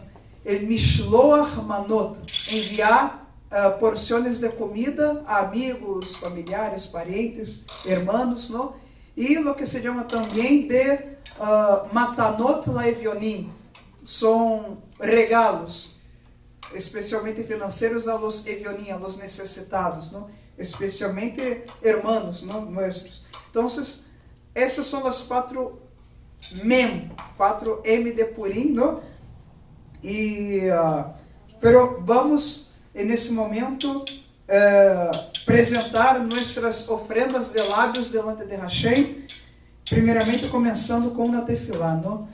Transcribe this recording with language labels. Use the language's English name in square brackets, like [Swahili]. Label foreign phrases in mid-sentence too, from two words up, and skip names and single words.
[Portuguese] El Mishloach Manot, enviar porções de comida a amigos, familiares, parentes, irmãos, não? E o que se chama também de Matanot Laevionim, são regalos, especialmente financeiros [Spanish] a los evionim, a los necessitados, [Portuguese] não? Especialmente irmãos, não? Nossos. Então, essas são as 4 Mem, 4M de Purim, não? E, [Spanish] pero vamos, [Portuguese] nesse momento, apresentar nossas ofrendas de lábios [Spanish] delante de Hashem, [Portuguese] primeiramente começando com uma tefilá, não?